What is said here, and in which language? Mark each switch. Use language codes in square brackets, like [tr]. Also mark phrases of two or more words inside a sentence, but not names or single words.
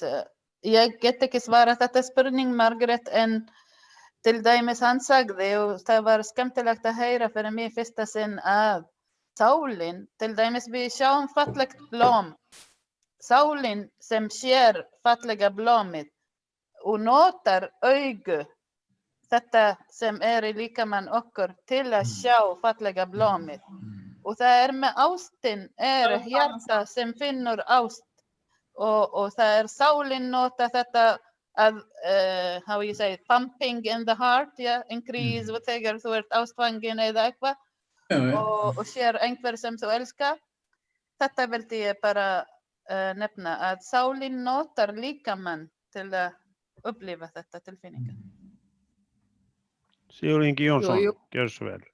[is] Ég get ekki svarað þetta spurning, Margrét, en til dæmis hann sagði, og það var skemmtilegt að heyra fyrir mig fyrsta sinn, að sálin, til dæmis við sjáum fallegt blóm, sálin sem sér fallega blómið og notar augu þetta sem í líkamann okkur til að sjá fallega blómið. Og það með ástin hjarta sem finnur ást og það sálin nota þetta að, [en] how you say, pumping in the heart, increase [is] og þegar þú ástfangin eða eitthvað og sér einhver sem þú elskar. Þetta vildi ég bara nefna að sálin notar líkamann til að upplifa þetta tilfinningar. Sigurður Ingi Jónsson, gjörðu svo vel.